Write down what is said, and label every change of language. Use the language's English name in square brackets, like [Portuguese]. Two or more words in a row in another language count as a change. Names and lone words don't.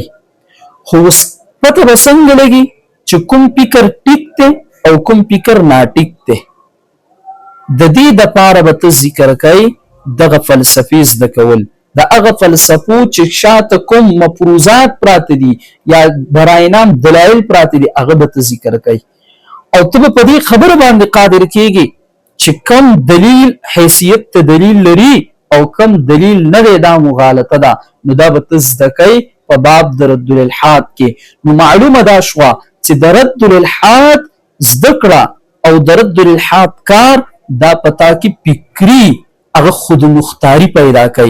[Pashto] خو اوس پته به څنګه لګي چې کوم فکر ټیک دی او کوم فکر ناټیک دی؟ د دې دپاره به ته ذکر کوي دغه فلسفې زده کول، د هغه فلسفو چې شاته کوم مفروضات پراته دي یا برای نام دلایل پراته دي هغه به ته ذکر کوي، او ته به په دې خبره باندې قادر کیږي چې کم دلیل حیثیت ته دلیل لري او کم دلیل نه دی دا مغالطه ده. نو دا به ته زده کوي په باب د رد الالحاد کې. نو معلومه دا شوه چې د رد الالحاد زده کړه او د رد الالحاد کار دا پتا کې فکري هغه خودمختاري پیدا کوي.